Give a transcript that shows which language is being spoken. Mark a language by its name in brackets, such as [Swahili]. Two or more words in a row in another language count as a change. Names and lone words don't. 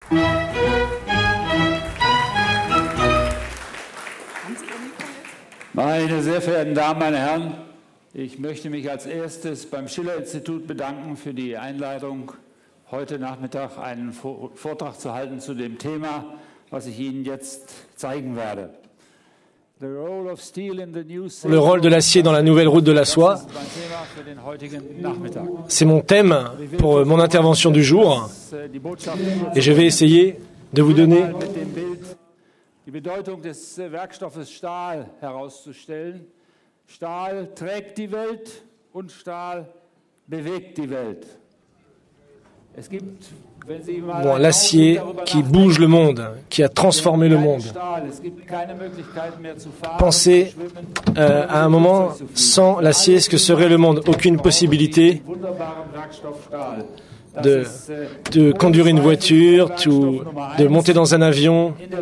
[German] Meine sehr verehrten Damen, meine Herren, ich möchte mich als erstes beim Schiller-Institut bedanken für die Einladung, heute Nachmittag einen Vortrag zu halten zu dem Thema, was ich Ihnen jetzt zeigen werde. [French] Le rôle de l'acier dans la nouvelle route de la soie, c'est mon thème pour mon intervention du jour et je vais essayer de vous donner [German] die Bedeutung des Werkstoffes Stahl herauszustellen. Stahl trägt die Welt und Stahl bewegt die Welt. Es gibt, wenn Sie mal [French] l'acier qui bouge le monde, qui a transformé le monde. Pensez à un moment sans l'acier, ce que serait le monde? Aucune possibilité de conduire une voiture, de monter dans un avion.